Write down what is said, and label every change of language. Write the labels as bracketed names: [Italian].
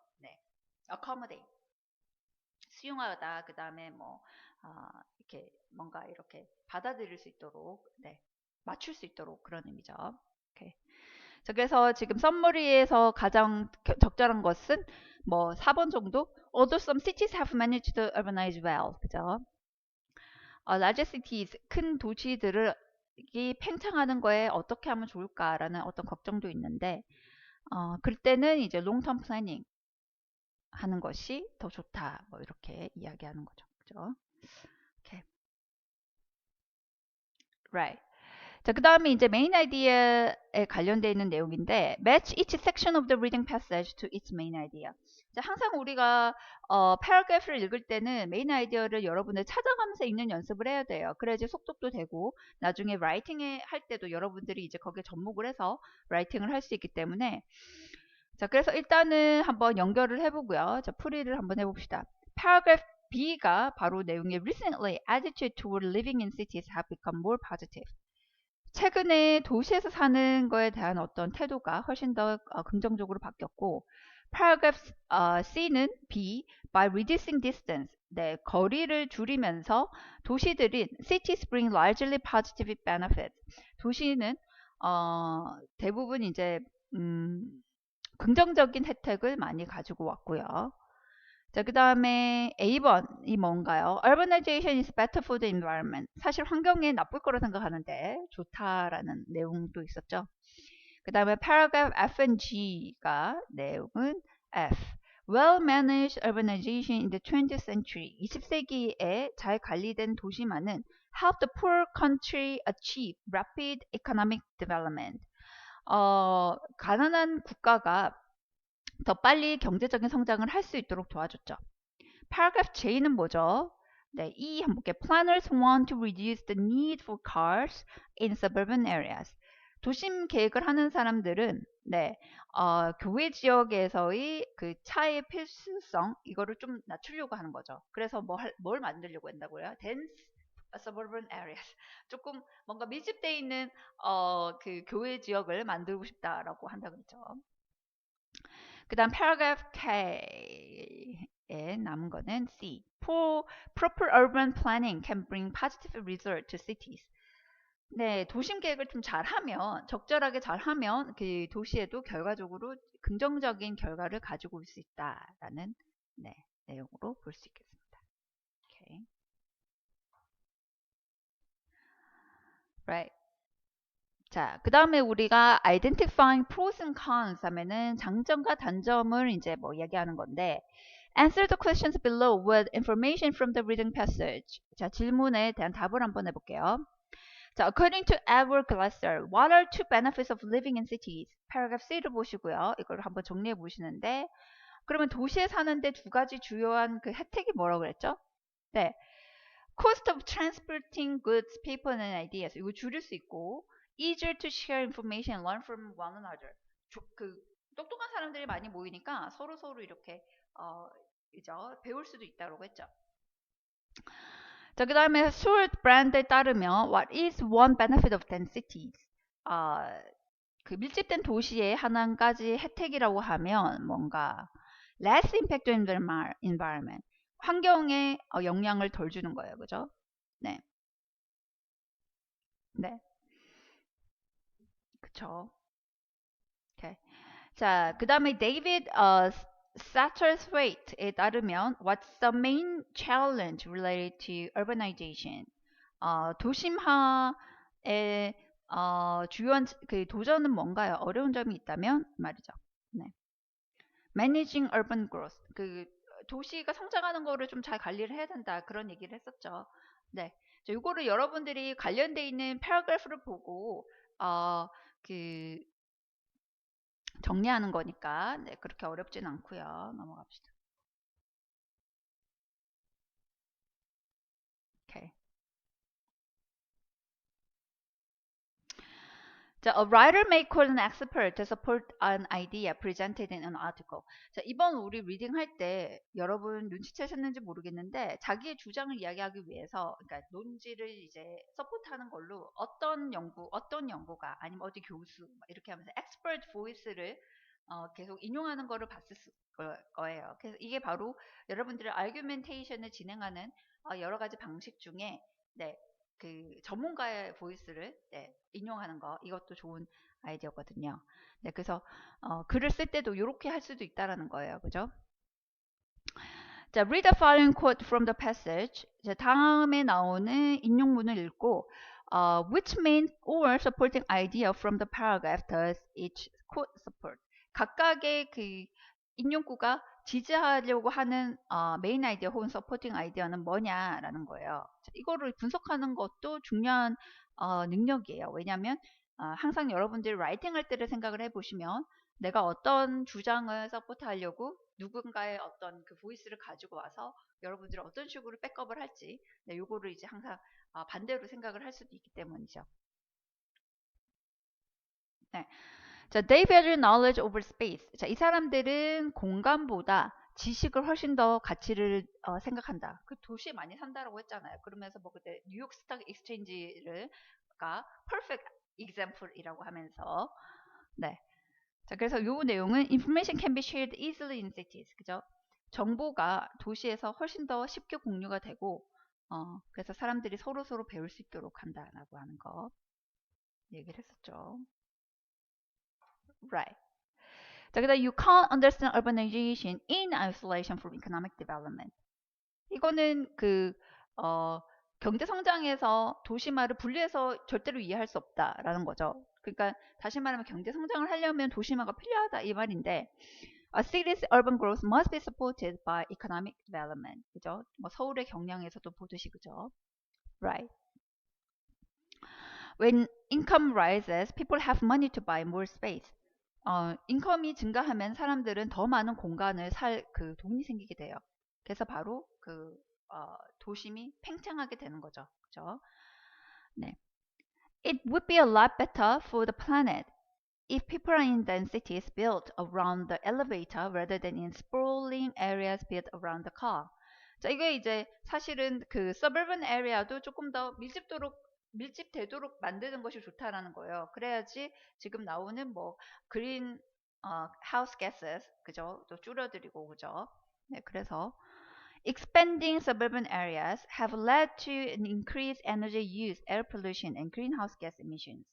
[Korean] 네, accommodate 수용하다 그 다음에 뭐 이렇게 뭔가 이렇게 받아들일 수 있도록 네, 맞출 수 있도록 그런 의미죠. 오케이. 자, 그래서 지금 썸머리에서 가장 적절한 것은 뭐 4번 정도. [English] Although some cities have managed to urbanize well. [Korean] 그죠? large cities, 큰 도시들을 이 팽창하는 거에 어떻게 하면 좋을까라는 어떤 걱정도 있는데 그럴 때는 이제 [English] long term planning [Korean] 하는 것이 더 좋다. 뭐 이렇게 이야기하는 거죠. 그죠? Okay. [English] Right. [Korean] 자, 그 다음에 이제 메인 아이디어에 관련되어 있는 내용인데 [English] match each section of the reading passage to its main idea. [Korean] 자, 항상 우리가 paragraph를 읽을 때는 메인 아이디어를 여러분들 찾아가면서 읽는 연습을 해야 돼요. 그래야지 속독도 되고 나중에 라이팅에 할 때도 여러분들이 이제 거기에 접목을 해서 라이팅을 할 수 있기 때문에 자, 그래서 일단은 한번 연결을 해보고요. 자, 풀이를 한번 해봅시다. paragraph B가 바로 내용이 [English] recently attitude toward living in cities have become more positive. [Korean] 최근에 도시에서 사는 거에 대한 어떤 태도가 훨씬 더 긍정적으로 바뀌었고 paragraph C는 [English] B by reducing distance [Korean] 네, 거리를 줄이면서 도시들인 [English] cities bring largely positive benefits [Korean] 도시는 대부분 이제 긍정적인 혜택을 많이 가지고 왔고요. 자, 그 다음에 A번이 뭔가요? [English] Urbanization is better for the environment. [Korean] 사실 환경에 나쁠 거라 생각하는데 좋다라는 내용도 있었죠. 그 다음에 paragraph F and G가 내용은 F. [English] Well-managed urbanization in the 20th century. [Korean] 20세기에 잘 관리된 도시만은 [English] help the poor country achieve rapid economic development. [Korean] 가난한 국가가 더 빨리 경제적인 성장을 할 수 있도록 도와줬죠. paragraph J는 뭐죠? 네, E 한번 볼게요. [English] Planners want to reduce the need for cars in suburban areas. [Korean] 도심 계획을 하는 사람들은 네, 교외 지역에서의 그 차의 필수성 이거를 좀 낮추려고 하는 거죠. 그래서 뭘 만들려고 한다고요? [English] dense suburban areas. [Korean] 조금 뭔가 밀집되어 있는 그 교외 지역을 만들고 싶다라고 한다고 했죠. 그 다음 paragraph K에 남은 거는 C. [English] Proper urban planning can bring positive result to cities. [Korean] 네, 도심 계획을 좀 잘하면, 적절하게 잘하면 그 도시에도 결과적으로 긍정적인 결과를 가지고 올 수 있다라는 네, 내용으로 볼 수 있겠습니다. [English] Okay. Right. [Korean] 자, 그 다음에 우리가 identifying pros and cons 하면은 장점과 단점을 이제 뭐 얘기하는 건데, [English] answer the questions below with information from the reading passage. [Korean] 자, 질문에 대한 답을 한번 해볼게요. [English] 자, according to Edward Glasser, what are two benefits of living in cities? [Korean] paragraph C를 보시고요. 이걸 한번 정리해 보시는데, 그러면 도시에 사는데 두 가지 주요한 그 혜택이 뭐라고 그랬죠? 네. [English] cost of transporting goods, people and ideas. [Korean] 이거 줄일 수 있고, [English] easier to share information and learn from one another. [Korean] 그 똑똑한 사람들이 많이 모이니까 서로 이렇게 이죠 배울 수도 있다고 했죠. 자, 그 다음에 Seward 브랜드에 따르면 [English] what is one benefit of dense cities? [Korean] 그 밀집된 도시의 한 가지 혜택이라고 하면 뭔가 [English] less impact on the environment. [Korean] 환경에 영향을 덜 주는 거예요. 그죠? 네. 네. 그쵸. 오케이. 자, 그 다음에 데이비드 사터스웨이트에 따르면 [English] what's the main challenge related to urbanization? [Korean] 도심화의 주요한 그 도전은 뭔가요? 어려운 점이 있다면 말이죠. [English] 네. Managing urban growth. [Korean] 그 도시가 성장하는 거를 좀 잘 관리를 해야 된다. 그런 얘기를 했었죠. 네. 이거를 여러분들이 관련돼 있는 패러그래프를 보고 그 정리하는 거니까 네, 그렇게 어렵진 않고요. 넘어갑시다. 오케이. [English] 자, a writer may quote an expert to support an idea presented in an article. [Korean] 자, 이번 우리 리딩 할 때 여러분 눈치채셨는지 모르겠는데 자기의 주장을 이야기하기 위해서 그러니까 논지를 이제 서포트하는 걸로 어떤 연구가 아니면 어디 교수 이렇게 하면서 expert voice를 계속 인용하는 거를 봤을 거예요. 그래서 이게 바로 여러분들의 argumentation을 진행하는 여러 가지 방식 중에 네, 그 전문가의 보이스를 네, 인용하는 거 이것도 좋은 아이디어거든요. 네, 그래서 글을 쓸 때도 이렇게 할 수도 있다라는 거예요. 그죠? [English] 자, read the following quote from the passage. [Korean] 자, 다음에 나오는 인용문을 읽고 [English] which main or supporting idea from the paragraph does each quote support? [Korean] 각각의 그 인용구가 지지하려고 하는 메인 아이디어 혹은 서포팅 아이디어는 뭐냐라는 거예요. 자, 이거를 분석하는 것도 중요한 능력이에요. 왜냐하면 항상 여러분들이 라이팅 할 때를 생각을 해보시면 내가 어떤 주장을 서포트하려고 누군가의 어떤 그 보이스를 가지고 와서 여러분들이 어떤 식으로 백업을 할지 네, 요거를 이제 항상 반대로 생각을 할 수도 있기 때문이죠. [English] 네. 자, they value knowledge over space. [Korean] 자, 이 사람들은 공간보다 지식을 훨씬 더 가치를 생각한다. 그 도시에 많이 산다라고 했잖아요. 그러면서 뭐 그때 뉴욕 스탁 익스체인지가 [English] perfect example [Korean] 이라고 하면서 네. 자, 그래서 요 내용은 [English] information can be shared easily in cities. [Korean] 그죠? 정보가 도시에서 훨씬 더 쉽게 공유가 되고 그래서 사람들이 서로 배울 수 있도록 한다라고 하는 거 얘기를 했었죠. Right. [English] 자, 그다음 you can't understand urbanization in isolation from economic development. [Korean] 이거는 경제 성장에서 도시화를 분리해서 절대로 이해할 수 없다라는 거죠. 그러니까 다시 말하면 경제 성장을 하려면 도시화가 필요하다 이 말인데 [English] A city's urban growth must be supported by economic development. [Korean] 그죠? 뭐 서울의 경량에서도 보듯이 그죠? [English] Right. When income rises, people have money to buy more space. [Korean] 인컴이 증가하면 사람들은 더 많은 공간을 살 돈이 생기게 돼요. 그래서 바로 도심이 팽창하게 되는 거죠. 그죠? 네. [English] It would be a lot better for the planet if people are in dense cities built around the elevator rather than in sprawling areas built around the car. [Korean] 자, 이게 이제 사실은 suburban area도 조금 더 밀집되도록 만드는 것이 좋다라는 거예요. 그래야지 지금 나오는 뭐 그린 house gases 그죠? 또 줄어들이고 그죠? [English] 네, 그래서 expanding suburban areas have led to an increased energy use, air pollution, and greenhouse gas emissions.